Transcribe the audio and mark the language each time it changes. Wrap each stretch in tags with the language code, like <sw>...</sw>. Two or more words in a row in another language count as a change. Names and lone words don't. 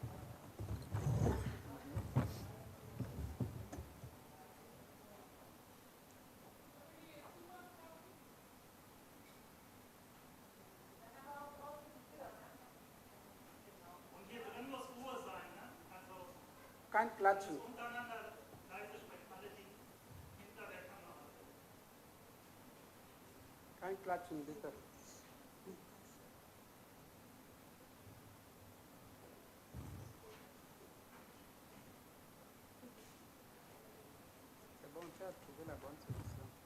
<de>Und hier drin muss Ruhe sein, ne? Also Kein Klatschen. untereinander leise sprechen, alle die hinter der Kamera sind. Kein Klatschen, bitte.</de> <fr>C'est bon, tu as trouvé la bonne solution.</fr>